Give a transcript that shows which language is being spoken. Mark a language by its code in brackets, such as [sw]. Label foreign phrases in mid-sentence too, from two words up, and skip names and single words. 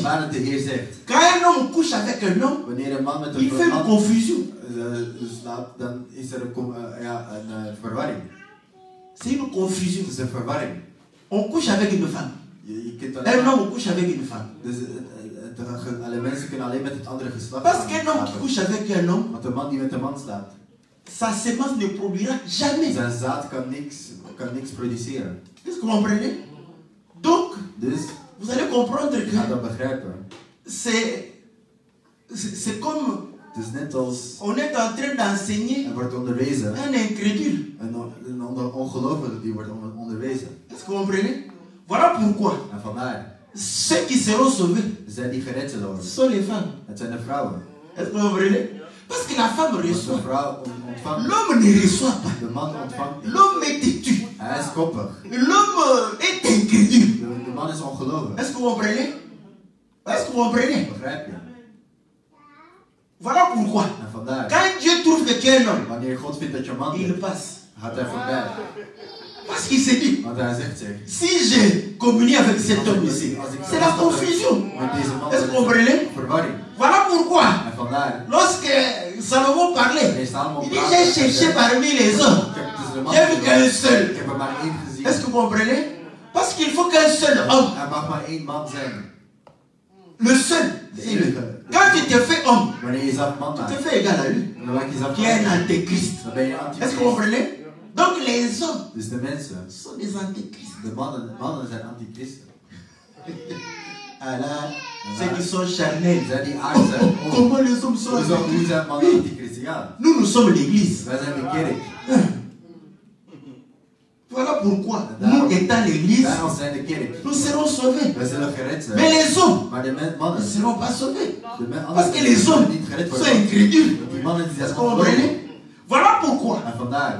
[nl] Vandaar dat de Heer zegt, [fr] quand un homme couche avec un homme, [nl] wanneer een man met [fr] il fait [nl] een [fr] une [nl] man [fr] confusion. [nl] slaapt, dan is er een verwarring. [fr] C'est une confusion. [nl] Het is een verwarring. [fr] On couche avec une femme. [nl] Je kunt [fr] Un [nl] alleen [fr] homme couche avec une femme. [nl] Dus alle mensen kunnen alleen met het andere geslacht [fr] Parce qu'un homme qui [nl] slapen. [fr] couche avec un homme, [nl] Want een man die met een man slaapt, [fr] sa sémence ne produira jamais. [nl] zijn zaad kan niks produceren. [fr] Est-ce que vous comprenez? Donc, [nl] Dus [fr] vous allez comprendre [nl] je gaat [fr] que [nl] dat begrijpen. [fr] c'est comme [nl] Het is net als [fr] on est en train d'enseigner [nl] er wordt onderwezen, [fr] un incrédule. [nl] een ongelovige die wordt onderwezen. [fr] Est-ce que vous comprenez? Voilà pourquoi [nl] En vandaar, [fr] ceux qui seront sauvés [nl] zij die gered zullen worden, [fr] sont les femmes. [nl] het zijn de vrouwen. [fr] Est-ce que vous comprenez? Parce que la femme [nl] Want de [fr] reçoit. [nl] vrouw ontvangt, [fr] L'homme ne reçoit pas. [nl] de man ontvangt niet. [fr] L'homme est têtu. [nl] Hij is koppig. [fr] L'homme est incrédule. [nl] De man is ongelovig. [fr] Est-ce que vous comprenez? Est-ce que vous comprenez? [nl] Begrijp je? [fr] Voilà pourquoi. [nl] En vandaar, [fr] Quand Dieu trouve que tu es un homme, [nl] wanneer God vindt dat je man [fr] il [nl] bent, [fr] passe. [nl] gaat hij voorbij. [fr] Parce qu'il s'est dit, [nl] Want hij zegt zich, [fr] si j'ai communié avec cet homme ici, c'est la confusion. [nl] met deze man [fr] Est-ce que vous comprenez? [nl] verwarring. [fr] Voilà pourquoi, [nl] En vandaar, [fr] lorsque Salomon parlait, [nl] hij is allemaal [fr] il dit, j'ai cherché parmi les hommes. J'ai vu qu'un seul. [nl] Ik heb er maar één gezien. [fr] Est-ce que vous comprenez? Parce qu'il faut qu'un seul homme, [nl] Er mag maar één man zijn. [fr] le seul, c'est lui. Quand tu te fais homme, [nl] Wanneer je jezelf man [fr] tu te [nl] maakt, [fr] fais égal à lui. [nl] dan maak je jezelf [fr] Tu es un [nl] man. [fr] antéchrist. [nl] Dan ben je [fr] Est-ce que vous [nl] antichrist. [fr] comprenez? Donc les hommes [nl] Dus de mensen, [fr] sont des antéchrists. [nl] de mannen zijn antichristen. [fr] Alors, ceux qui sont charnels. [nl] Zij die aard zijn. [fr] Oh, Comment les hommes sont [nl] hoe [fr] antéchrists? [nl] zijn mannen antichristen? Ja, [fr] Nous sommes l'église. [nl] wij zijn de kerk. [fr] Voilà pourquoi, nous étant l'église, [nl] Wij als zijn de kerk. [fr] nous serons sauvés. [nl] Wij zullen gered zijn. [fr] Mais les hommes [nl] Maar de [fr] ne [nl] mannen, [fr] seront pas sauvés. [nl] de [fr] Parce que les hommes [nl] niet gered [fr] sont [nl] worden. [fr] incrédules. [nl] Die mannen die [fr] Est-ce [nl] zijn [fr] que vous comprenez? Voilà pourquoi, [nl] En vandaar,